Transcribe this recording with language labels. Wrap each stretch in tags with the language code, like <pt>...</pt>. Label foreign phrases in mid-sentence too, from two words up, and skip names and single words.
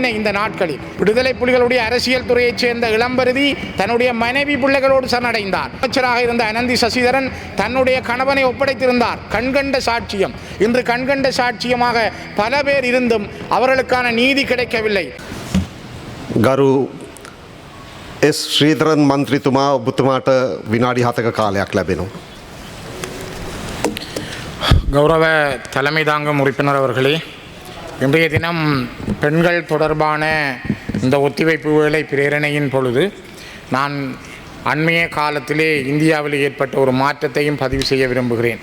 <ta>இந்த நாட்களில் விடுதலை புலிகளுடைய அரசியல் துறையைச் சேர்ந்த இளம்பருதி தன்னுடைய மனைவி பிள்ளைகளோடு சரணடைந்தார். அமைச்சராக இருந்த அனந்தி சசிதரன் தன்னுடைய கணவனை ஒப்படைத்திருந்தார். கண்கண்ட சாட்சியம். இன்று கண்கண்ட சாட்சியமாக பல பேர் இருந்தும் அவர்களுக்கான நீதி கிடைக்கவில்லை.</ta> <si>ගරු එස් ශ්‍රීධරන් මන්ත්‍රීතුමා ඔබතුමාට විනාඩි 7ක කාලයක් ලැබෙනවා.</si> <ta>கௌரவ தலைமை தாங்கும் உறுப்பினர் அவர்களே, இன்றைய தினம் பெண்கள் தொடர்பான இந்த ஒத்திவைப்பு வேலை பிரேரணையின் பொழுது நான் அண்மைய காலத்திலே இந்தியாவில் ஏற்பட்ட ஒரு மாற்றத்தையும் பதிவு செய்ய விரும்புகிறேன்.</ta>